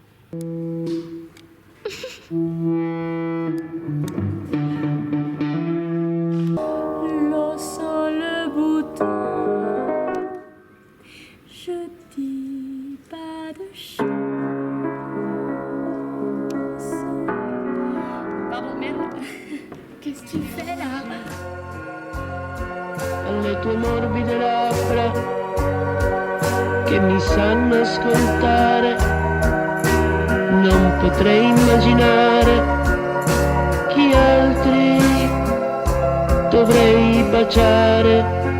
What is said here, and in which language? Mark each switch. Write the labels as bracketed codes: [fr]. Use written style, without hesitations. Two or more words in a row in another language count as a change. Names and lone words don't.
[fr] L'eau sans le bouton, je dis pas de chance. Pardon, merde. Qu'est-ce que tu fais là? [it] Alle tue morbide labbra che mi sanno ascoltare, non potrei immaginare chi altri dovrei baciare.